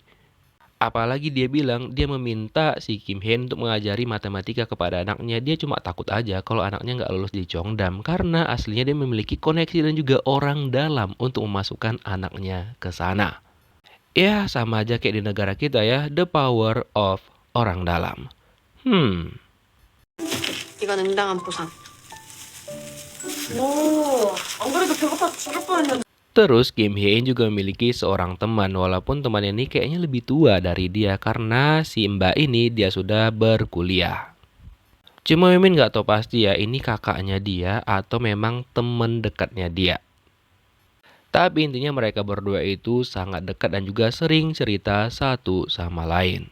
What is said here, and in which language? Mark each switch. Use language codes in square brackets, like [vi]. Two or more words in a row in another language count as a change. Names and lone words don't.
[id] Apalagi dia bilang dia meminta si Kim Hye-in untuk mengajari matematika kepada anaknya. Dia cuma takut aja kalau anaknya nggak lulus di Cheongdam karena aslinya dia memiliki koneksi dan juga orang dalam untuk memasukkan anaknya ke sana. Ya sama aja kayak di negara kita ya, [en] the power of [id] orang dalam. [ko] 이건 응당한 보상. 오, 안 그래도 배고파 죽을 뻔했는데. [id] Terus Kim Hye-in juga memiliki seorang teman, walaupun teman ini kayaknya lebih tua dari dia karena si mbak ini dia sudah berkuliah. Cuma Mimin nggak tahu pasti ya ini kakaknya dia atau memang teman dekatnya dia. Tapi intinya mereka berdua itu sangat dekat dan juga sering cerita satu sama lain.